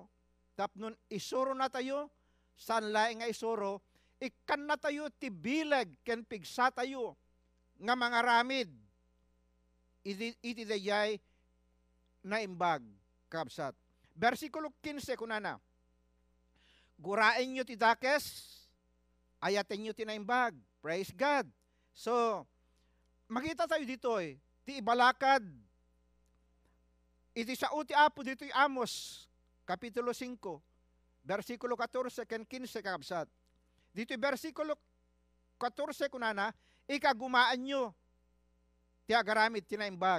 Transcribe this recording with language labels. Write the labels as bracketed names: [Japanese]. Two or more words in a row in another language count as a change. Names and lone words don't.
[Iloko] Tapnon isuro na tayo, saan laing nga isuro, ikan na tayo ti bileg ken pigsa tayo, nga mga ramid, iti dayay naimbag, kabsat. Versikulo 15 kunana, gurain nyo ti dakes, ayaten nyo ti naimbag. [English] Praise God. [Iloko] So, makita tayo dito ti ibalakad, iti sao ti Apo dito Amos, Kapitulo 5, versikulo 14 ken 15 kakabsat. Dito versikulo 14 kunana, ikagumaan nyo ti agaramid ti naimbag.